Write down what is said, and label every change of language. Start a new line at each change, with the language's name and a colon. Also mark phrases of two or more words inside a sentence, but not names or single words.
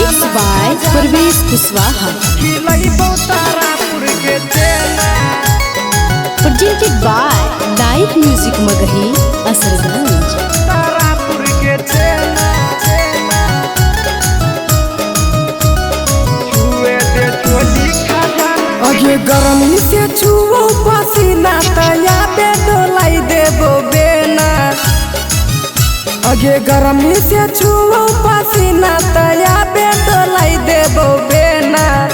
English: by Parvez Kuswaha. Presented by Live Music Magahi, Asarganj.
Magahi: अगे गरमी से छुओ पसीना तया पे डोलाई देबो बेना। अगे गरमी से छुओ पसीना तया पे डोलाई देबो बेना।